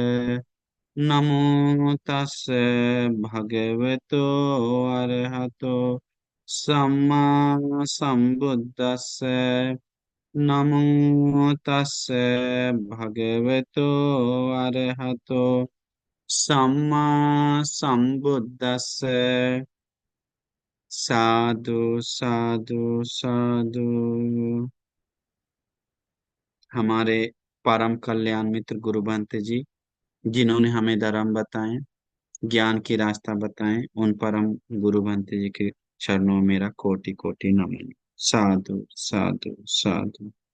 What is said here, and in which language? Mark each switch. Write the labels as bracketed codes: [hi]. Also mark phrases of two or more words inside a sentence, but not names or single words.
[pi] नमो तस्से भगवतो अरहतो सम्मा सम्बुद्दस्से। नमो तस्से भगवतो अरहतो सम्मा सम्बुद्दस्से। साधु साधु साधु। [hi] हमारे परम कल्याण मित्र गुरु भंत जी, जिन्होंने हमें धर्म बताए, ज्ञान की रास्ता बताए, उन परम गुरु भंत जी के चरणों में मेरा कोटि कोटि नमन। [pi] साधु साधु साधु।